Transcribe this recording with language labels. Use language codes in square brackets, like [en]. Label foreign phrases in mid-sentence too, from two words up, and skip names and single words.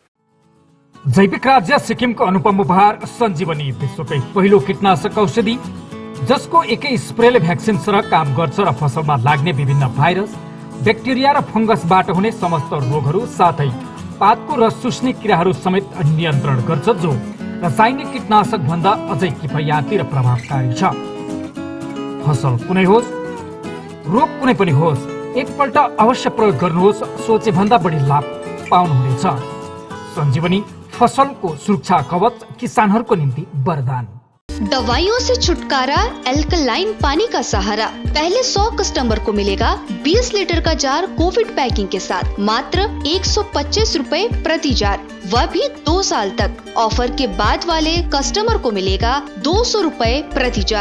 [ne] जैविक राज्य सिक्किमको अनुपम उपहार सञ्जीवनी विश्वकै पहिलो कीटनाशक औषधि जसको एकै स्प्रेले भ्याक्सिनसँग काम गर्छ र फसलमा लाग्ने विभिन्न भाइरस ब्याक्टेरिया र फंगसबाट हुने समस्त रोगहरू साथै पातको रस चुस्ने किराहरू समेत नियन्त्रण गर्छ जो रासायनिक कीटनाशक भन्दा अझै किफायती र प्रभावकारी छ। फसल कुनै होस् रोग कुनै पनि होस् एकपल्ट अवश्य प्रयोग गर्नुहोस् सोचे भन्दा बढी लाभ पाउनुहुनेछ। सञ्जीवनी फसलको सुरक्षा कवच किसानहरूको निम्ति वरदान। [hi] दवाइयों से छुटकारा एल्कलाइन पानी का सहारा। पहले 100 कस्टमर को मिलेगा 20 लीटर का जार [en] COVID packing [hi] के साथ मात्र 125 रुपए प्रति जार, वह भी 2 साल तक। ऑफर के बाद वाले कस्टमर को मिलेगा 200 रुपए प्रति जार।